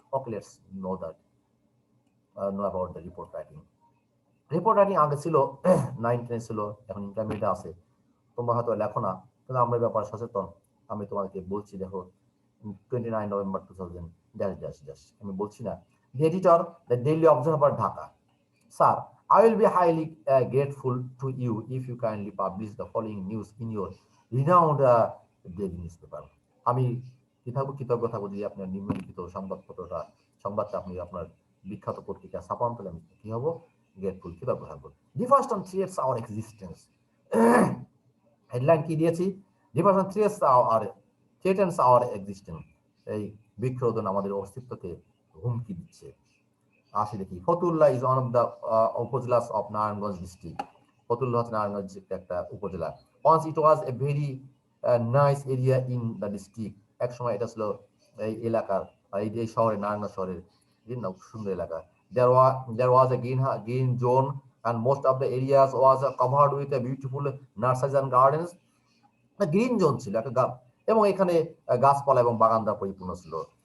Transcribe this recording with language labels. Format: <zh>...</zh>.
<en>Okay, let's know about the report writing.</en> <bn>Report writing আগে ছিল 9-10 ছিল, এখন ইন্টারমিডিয়েট আছে। তোমরা হয়তো লেখো না, কিন্তু আমরা ব্যাপারে সচেতন। আমি তোমাকে বলছি, দেখো 29 নভেম্বর 2000 আমি বলছি না।</bn> <en>The editor, the Daily Observer, Dhaka. Sir, I will be highly grateful to you if you kindly publish the following news in your renowned daily newspaper.</en> <bn>আমি কৃতজ্ঞ থাকবো যদি আপনার নিম্নলিখিত সংবাদটা আপনি আপনার বিখ্যাত পত্রিকা ছাপান, তাহলে আমি কি হবো, গ্রেটফুল, কৃতজ্ঞ থাকবো।</bn> <en>Deforestation threats our existence.</en> <bn>Headline কি দিয়েছি,</bn> <en>deforestation threatens our existence,</en> <bn>এই বৃক্ষরোপণ আমাদের অস্তিত্বকে হুমকি দিচ্ছে। আসি দেখি,</bn> <en>Fatullah is one of the upazilas of Narayanganj district.</en> <bn>Fatullah হচ্ছে নারায়ণগঞ্জ ডিস্ট্রিক্টের একটা উপজেলা।</bn> <en>once it was a very nice area in the district,</en> <bn>এক সময় এটা ছিল এই এলাকার, এই শহরে, নারায়ণগঞ্জ শহরের সুন্দর এলাকা।</bn> <en>there was a green zone and most of the areas was covered with a beautiful nurseries and gardens.</en> <bn>Green zone ছিল একটা, এবং এখানে গাছপালা এবং বাগান দ্বারা পরিপূর্ণ ছিল।</bn>